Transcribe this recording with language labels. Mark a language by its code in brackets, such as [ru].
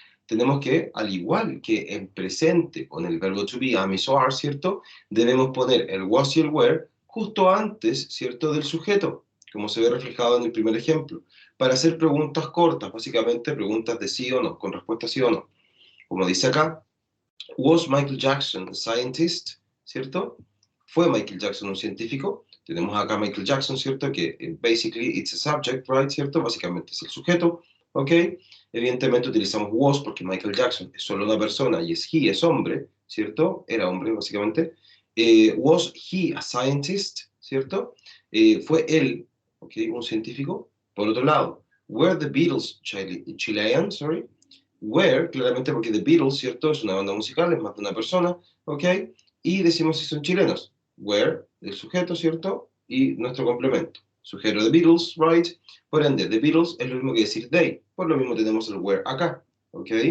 [es] Tenemos que, al igual que en presente con el verbo to be, am, is, or are, ¿cierto? Debemos poner el was y el were justo antes, ¿cierto?, del sujeto, como se ve reflejado en el primer ejemplo, para hacer preguntas cortas, básicamente preguntas de sí o no, con respuesta sí o no. Como dice acá, [en] was Michael Jackson a scientist? [es] ¿Cierto? ¿Fue Michael Jackson un científico? Tenemos acá Michael Jackson, ¿cierto? Que [en] basically it's a subject, right? [es] ¿Cierto? Básicamente es el sujeto, ¿ok? Evidentemente utilizamos was porque Michael Jackson es solo una persona y es he, es hombre, ¿cierto? Era hombre, básicamente. [en] Was he a scientist? [es] ¿Cierto? ¿Fue él, ¿ok?, un científico? Por otro lado, [en] were the Beatles Chilean? Sorry. [es] Where, claramente porque The Beatles, ¿cierto? Es una banda musical, es más de una persona, ¿ok? Y decimos si son chilenos. Where, el sujeto, ¿cierto? Y nuestro complemento. Sujeto de Beatles, right? Por ende, The Beatles es lo mismo que decir they. Por lo mismo tenemos el where acá, ¿ok?